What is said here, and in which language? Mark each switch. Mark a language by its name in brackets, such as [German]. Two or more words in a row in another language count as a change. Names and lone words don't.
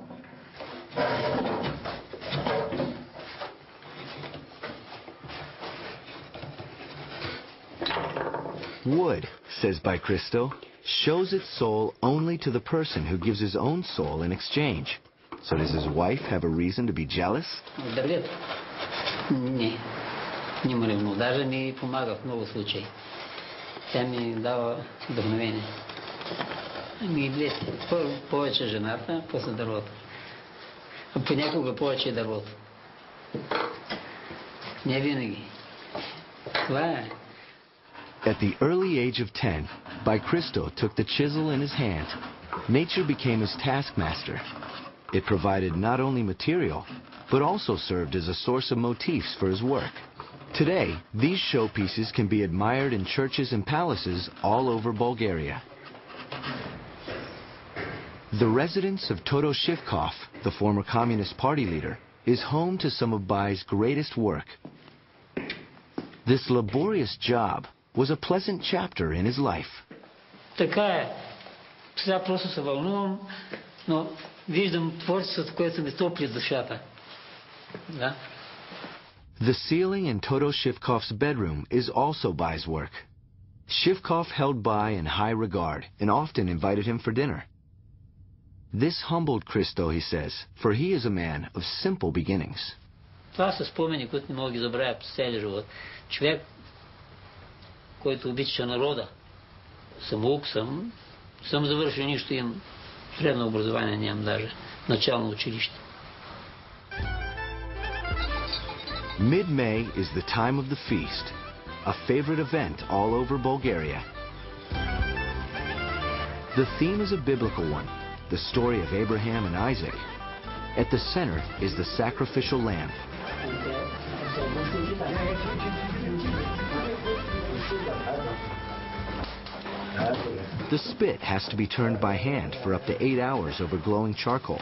[Bulgarian] Wood, says By Christo, shows its soul only to the person who gives his own soul in exchange. So does his wife have a reason to be jealous? Не му ревнува. Даже ми помага в много случаи. Тя ми дава вдъхновение. Ми две. Първо повече жената, после дървото. А понякога повече и дървото. Не винаги. Това е. [English] At the early age of 10, By Christo took the chisel in his hand. Nature became his taskmaster. It provided not only material, but also served as a source of motifs for his work. Today, these showpieces can be admired in churches and palaces all over Bulgaria. The residence of Toto Shivkov, the former Communist Party leader, is home to some of Bai's greatest work. This laborious job was a pleasant chapter in his life. [Bulgarian] Така е. Сега просто се вълнувам, но виждам творчеството, което ми топли душата. Да? [English] The ceiling in Toto Shivkov's bedroom is also Bai's work. Shivkov held Bai in high regard and often invited him for dinner. This humbled Christo, he says, for he is a man of simple beginnings. [Bulgarian] Това са спомени, които не мога да ги забравя през целия живот. Човек, който обича народа. Самоук съм завършил нищо, имам средно образование, нямам даже начално училище. [English] Mid-May is the time of the feast, a favorite event all over Bulgaria. The theme is a biblical one, the story of Abraham and Isaac. At the center is the sacrificial lamb. The spit has to be turned by hand for up to 8 hours over glowing charcoal.